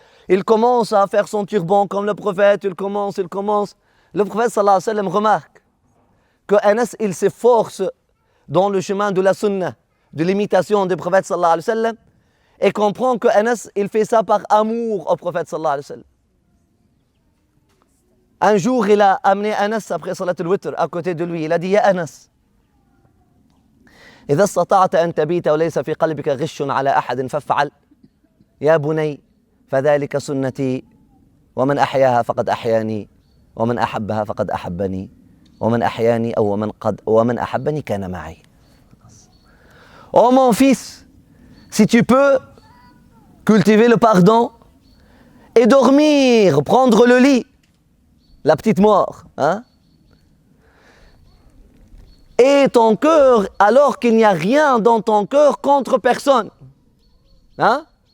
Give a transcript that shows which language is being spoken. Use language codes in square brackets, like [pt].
[fr] Il commence à faire son turban comme le prophète, il commence. Le prophète sallallahu alayhi wa sallam remarque que Anas, il s'efforce dans le chemin de la sunna, de l'imitation du prophète sallallahu alayhi wa sallam, et comprend que Anas, il fait ça par amour au prophète sallallahu alayhi wa sallam. Un jour, il a amené Anas après Salat al-Witr à côté de lui. Il a dit, [ar] Ya Anas, إذا استطعت أن تبيت وليس في قلبك غش على أحد فافعل يا بني فذلك سنتي ومن أحياها فقد أحياني ومن أحبها فقد أحبني ومن أحياني أو ومن أحبني كان معي. [fr] Oh mon fils, si tu peux cultiver le pardon et dormir, prendre le lit, la petite mort, hein? Et ton cœur, alors qu'il n'y a rien dans ton cœur contre personne. Hein?